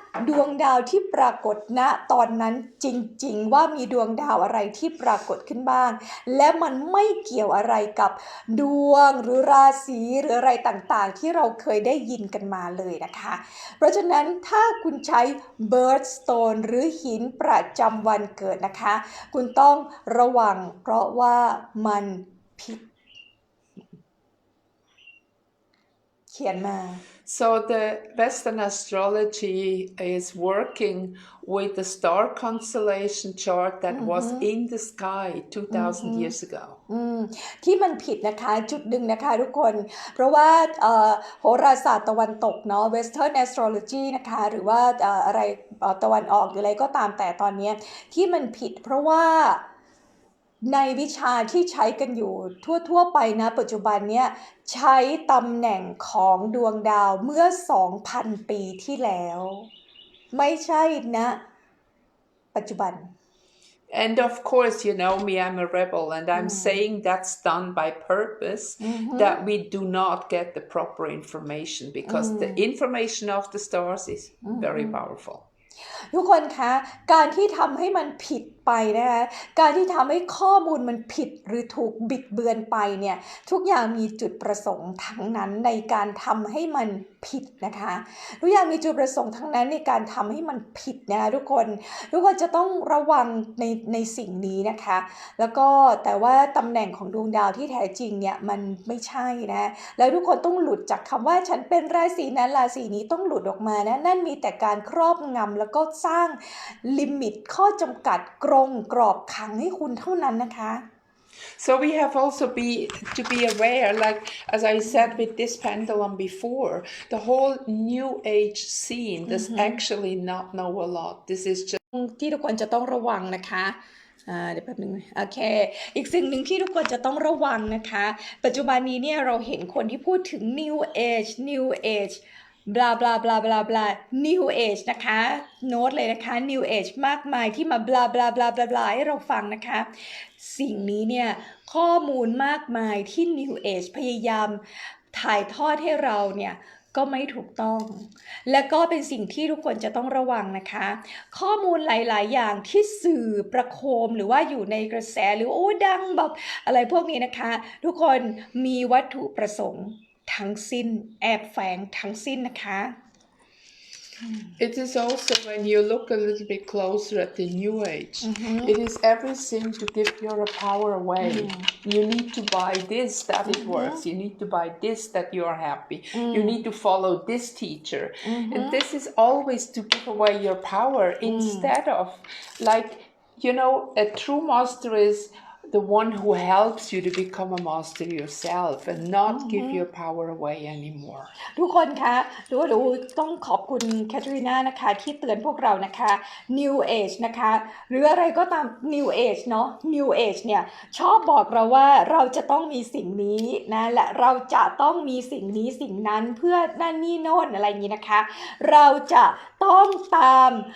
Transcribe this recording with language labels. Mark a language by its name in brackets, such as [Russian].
[Thai] ดวงดาวที่ปรากฏณตอนนั้นจริงๆว่ามีดวงดาวอะไรที่ปรากฏขึ้นบ้างและมันไม่เกี่ยวอะไรกับดวงหรือราศีหรืออะไรต่างๆที่เราเคยได้ยินกันมาเลยนะคะเพราะฉะนั้นถ้าคุณใช้ birthstone หรือหินประจำวันเกิดนะคะคุณต้องระวังเพราะว่ามันผิดเขียนมา [English] So the Western astrology is working with the star constellation chart that was in the sky 2,000 years ago. [Thai] ที่มันผิดนะคะจุดหนึ่งนะคะทุกคนเพราะว่าโหราศาสตร์ตะวันตกเนาะ Western astrology นะคะหรือว่าอะไรตะวันออกหรืออะไรก็ตามแต่ตอนนี้ที่มันผิดเพราะว่าในวิชาที่ใช้กันอยู่ทั่วไปนะปัจจุบันเนี้ยใช้ตำแหน่งของดวงดาวเมื่อ 2,000 ปีที่แล้วไม่ใช่นะปัจจุบัน [English] And of course, you know me, I'm a rebel, and I'm saying that's done by purpose, that we do not get the proper information because the information of the stars is very powerful. [Thai] ทุกคนคะการที่ทำให้มันผิดไปนะคะการที่ทำให้ข้อมูลมันผิดหรือถูกบิดเบือนไปเนี่ยทุกอย่างมีจุดประสงค์ทั้งนั้นในการทำให้มันผิดนะคะทุกอย่างมีจุดประสงค์ทั้งนั้นในการทำให้มันผิดนะคะทุกคน จะต้องระวังในสิ่งนี้นะคะแล้วก็แต่ว่าตำแหน่งของดวงดาวที่แท้จริงเนี่ยมันไม่ใช่นะแล้วทุกคนต้องหลุดจากคำว่าฉันเป็นราศีนั้นราศีนี้ต้องหลุดออกมานะนั่นมีแต่การครอบงำแล้วก็สร้างลิมิตข้อจำกัดกรอบขังให้คุณเท่านั้นนะคะ [English] So we have also to be aware, like as I said with this pendulum before, the whole new age scene does actually not know a lot. This is just [Thai] ที่ทุกคนจะต้องระวังนะคะเดี๋ยวแป๊บนึงโอเคอีกสิ่งหนึ่งที่ทุกคนจะต้องระวังนะคะปัจจุบันนี้เนี่ยเราเห็นคนที่พูดถึง new age บลาบลาบลาบลาบลา new age นะคะโน้ตเลยนะคะ new age มากมายที่มาบลาบลาบลาบลาบลาให้เราฟังนะคะ สิ่งนี้เนี่ยข้อมูลมากมายที่ new age พยายามถ่ายทอดให้เราเนี่ยก็ไม่ถูกต้องและก็เป็นสิ่งที่ทุกคนจะต้องระวังนะคะข้อมูลหลายๆอย่างที่สื่อประโคมหรือว่าอยู่ในกระแสหรือโอ้ดังแบบอะไรพวกนี้นะคะทุกคนมีวัตถุประสงค์ทั้งสิ้นแอบแฝงทั้งสิ้นนะคะ [English] It is also when you look a little bit closer at the new age, it is everything to give your power away. You need to buy this that it works. You need to buy this that you are happy. You need to follow this teacher. And this is always to give away your power instead of like, a true master is the one who helps you to become a master yourself and not give your power away anymore. [Thai] ทุกคนคะดูต้องขอบคุณแคทรีนานะคะที่เตือนพวกเรานะคะ New Age นะคะหรืออะไรก็ตาม New Age เนาะ New Age เนี่ยชอบบอกเราว่าเราจะต้องมีสิ่งนี้นะและเราจะต้องมีสิ่งนี้สิ่งนั้นเพื่อนั่นนี่โน่นอะไรอย่างนี้นะคะเราจะต้องตาม